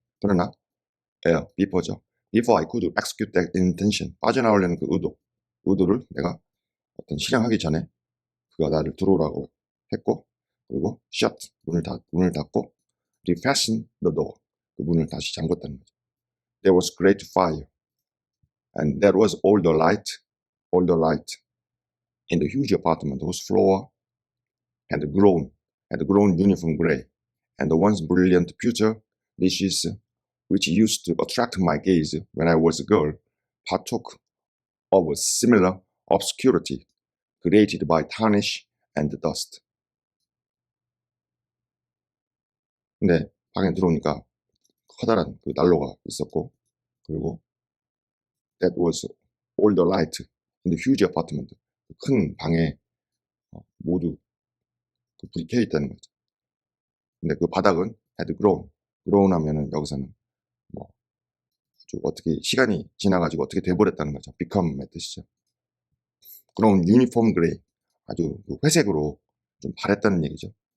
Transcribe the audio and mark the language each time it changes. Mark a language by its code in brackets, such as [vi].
[ko] 그러나 before죠. [en] before I could execute that intention [ko] 빠져나오려는 그 의도를 내가 어떤 실행하기 전에 그가 나를 들어오라고 했고, 그리고 shut 문을 닫고 [en] refasten the door [ko] 그 문을 다시 잠궜다는 거죠. [en] There was great fire and there was all the light in the huge apartment whose floor had grown uniform gray, and the once brilliant pewter dishes which used to attract my gaze when I was a girl partook of a similar obscurity created by tarnish and dust. [ko] 근데 방에 들어오니까 커다란 그 난로가 있었고, 그리고 [en] that was all the light in the huge apartment. [ko] 큰 방에 모두 그 불이 켜져 있다는 거죠. 근데 그 바닥은 [en] had grown [ko] 하면은 여기서는 뭐 아주 어떻게 시간이 지나가지고 어떻게 돼버렸다는 거죠. become의 뜻이죠. [en] grown uniform gray [ko] 아주 그 회색으로 좀 바랬다는 얘기죠.